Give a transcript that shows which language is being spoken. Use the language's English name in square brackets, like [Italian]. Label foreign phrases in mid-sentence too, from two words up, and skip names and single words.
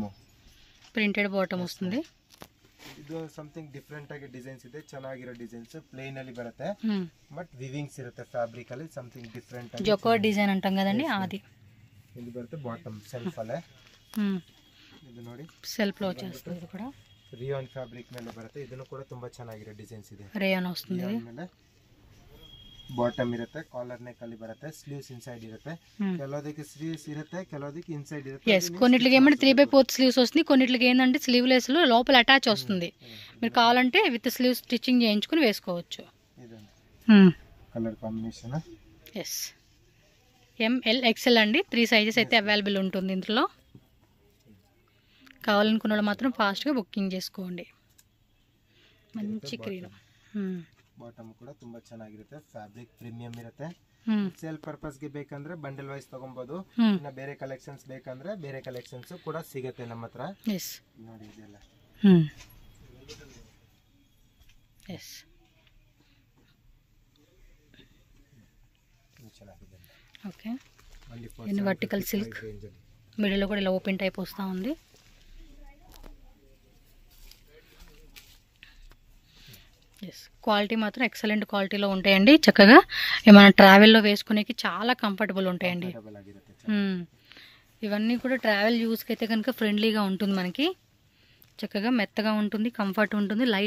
[English] printed bottom [Telugu] వస్తుంది [Kannada] ಇದು [English] something different [Kannada] ಆಗಿ ಡಿಸೈನ್ಸ್ ಇದೆ ಚೆನ್ನಾಗಿರೋ ಡಿಸೈನ್ಸ್ ಪ್ಲೇನ್ ಅಲ್ಲಿ ಬರುತ್ತೆ [English] but weavings [Kannada] ಇರುತ್ತೆ ಫ್ಯಾಬ್ರಿಕ್ ಅಲ್ಲಿ [English] something different [Kannada] ಆಗಿ [Telugu] జొకో డిజైన్ అంటాం కదండి అది [Kannada] ಇದು ಬರುತ್ತೆ [English] bottom self [Kannada] ಅಲ್ಲೇ ಇದು ನೋಡಿ [Telugu] సెల్ఫ్ లో వచ్చేస్తుంది ఇది కూడా [English] rayon fabric [Kannada] ಮೇಲೆ ಬರುತ್ತೆ ಇದನ್ನು ಕೂಡ ತುಂಬಾ ಚೆನ್ನಾಗಿರೋ ಡಿಸೈನ್ಸ್ ಇದೆ [Telugu] రేయాన్ వస్తుంది [Kannada] ಆಮೇಲೆ ಬಾಟಮ್ ಇರುತ್ತೆ [English] collar neck [Kannada] ಅಲ್ಲಿ ಬರುತ್ತೆ [English] sleeves inside [Kannada] ಇರುತ್ತೆ ಕೆಲವದಕ್ಕೆ ಸ್ಲೀವ್ಸ್ ಇರುತ್ತೆ ಕೆಲವದಕ್ಕೆ ಇನ್ಸೈಡ್ ಇರುತ್ತೆ [Telugu] ఎస్ కొన్నిట్లకి ఏమంటే 3/4 స్లీవ్స్ వస్తుంది కొన్నిట్లకి ఏంటంటే స్లీవ్లెస్ లో లోపల అటాచ్ వస్తుంది మీరు కావాలంటే [English] with sleeves stitching [Telugu] చేయించుకుని వేసుకోవచ్చు [English] colour combination S ML XL [Telugu] అండి 3 సైజెస్ అయితే అవైలబుల్ ఉంటుంది ఇందులో కావాలనుకున్న వాళ్ళు మాత్రం ఫాస్ట్గా బుకింగ్ చేసుకోండి మంచి క్రీమ్ [Kannada] ಬಾಟಮ್ ಕೂಡ ತುಂಬಾ ಚೆನ್ನಾಗಿರುತ್ತೆ [English] fabric premium [Kannada] ಇರುತ್ತೆ [English] sale purpose [Kannada] ಗೆ ಬೇಕಂದ್ರೆ [English] bundle wise [Kannada] ತಗೊಬಹುದು ಇನ್ನ ಬೇರೆ ಕಲೆಕ್ಷನ್ಸ್ ಬೇಕಂದ್ರೆ ಬೇರೆ ಕಲೆಕ್ಷನ್ಸ್ ಕೂಡ ಸಿಗುತ್ತೆ ನಮ್ಮ ಹತ್ರ ನೋಡಿ ಇದೆಲ್ಲ ಚೆನ್ನಾಗಿದೆ [Telugu] ఓకే ఇది [English] vertical silk middle [Telugu] లో కూడా ఇలా [English] open type [Telugu] వస్తా ఉంది [English] yes quality [Telugu] మాత్రం ఎక్సలెంట్ క్వాలిటీలో ఉంటాయండి చక్కగా ఏమైనా ట్రావెల్లో వేసుకునేకి చాలా కంఫర్టబుల్ ఉంటాయండి ఇవన్నీ కూడా ట్రావెల్ యూస్కి అయితే కనుక ఫ్రెండ్లీగా ఉంటుంది మనకి చక్కగా మెత్తగా ఉంటుంది కంఫర్ట్ ఉంటుంది లైట్